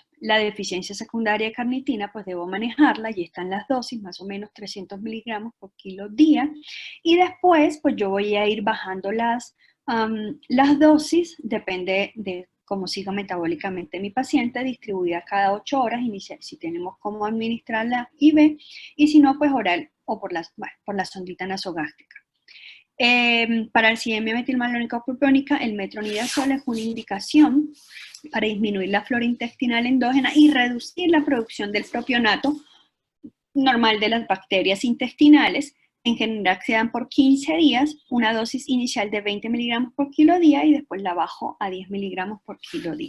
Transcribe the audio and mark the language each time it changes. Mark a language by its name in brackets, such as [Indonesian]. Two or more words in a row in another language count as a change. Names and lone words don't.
[Spanish] La deficiencia secundaria de carnitina, pues debo manejarla, y están las dosis, más o menos 300 miligramos por kilo día, y después pues yo voy a ir bajando las dosis, depende de cómo siga metabólicamente mi paciente, distribuida cada 8 horas, inicial, si tenemos cómo administrarla IV, y si no, pues oral o por la sondita nasogástrica. Para el acidemia metilmalónica propiónica, el metronidazol es una indicación para disminuir la flora intestinal endógena y reducir la producción del propionato normal de las bacterias intestinales. En general se dan por 15 días, una dosis inicial de 20 miligramos por kilo día, y después la bajo a 10 miligramos por kilo día.